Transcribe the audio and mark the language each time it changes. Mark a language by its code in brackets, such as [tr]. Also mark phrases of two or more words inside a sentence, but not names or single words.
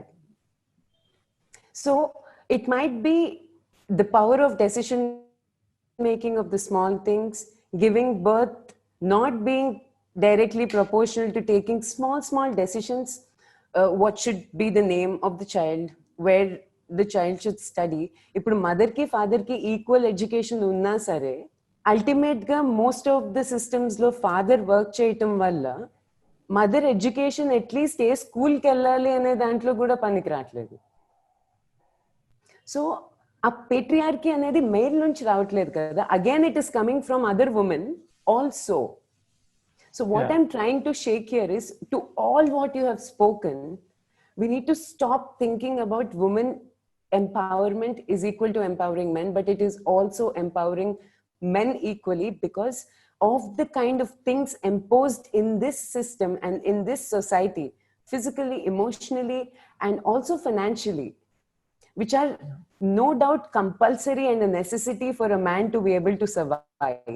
[en] So it might be the power of decision making of the small things, giving birth not being directly proportional to taking small decisions, what should be the name of the child, where the child should study. [te] Ippudu mother ki father ki [en] equal education [te] ఉన్నా సరే, ultimate ga [en] most of the systems [te] lo [en] father work [te] చేయటం వల్ల [en] mother education atleast a [te] స్కూల్కి వెళ్ళాలి అనే దాంట్లో కూడా పనికి రావట్లేదు. సో ఆ పేట్రియార్కీ అనేది మేల్ నుంచి రావట్లేదు కదా, [en] again it is coming from other women also. so what I'm trying to shake here is, to all what you have spoken, we need to stop thinking about women empowerment is equal to empowering men, but it is also empowering men equally, because of the kind of things imposed in this system and in this society, physically, emotionally, and also financially, which are no doubt compulsory and a necessity for a man to be able to survive.